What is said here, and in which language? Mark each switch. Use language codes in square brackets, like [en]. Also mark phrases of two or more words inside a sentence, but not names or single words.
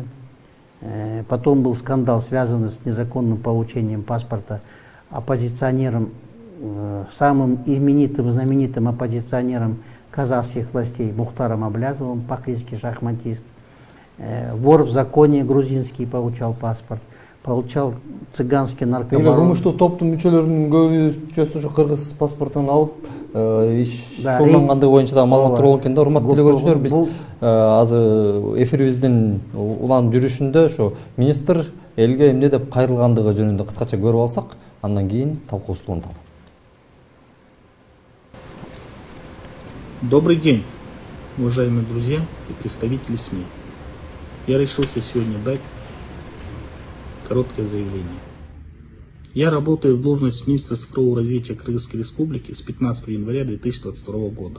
[ru] Потом был скандал, связанный с незаконным получением паспорта оппозиционером, самым именитым, знаменитым оппозиционером казахских властей Мухтаром Аблязовым, по-кличке шахматист. Вор в законе грузинский получал паспорт, получал цыганский наркобарон. [ky] Кылмыштуу топтун мүчөлөрүнүн көбүчөсү ушу кыргыз паспортун алып шуулдангандыгы боюнча да маалыматтар болгон экен да. Урматтуу деле көрүүчүлөр, биз азыр эфирибиздин улан жүрүшүндө ушу министр элге эмне деп кайрылгандыгы жөнүндө кыскача көрүп алсак, андан кийин талкуубузду уланталы. [ru] Добрый день, уважаемые друзья и представители СМИ. Я решился сегодня дать короткое заявление. Я работаю в должности министра цифрового развития Кыргызской Республики с 15 января 2022 года.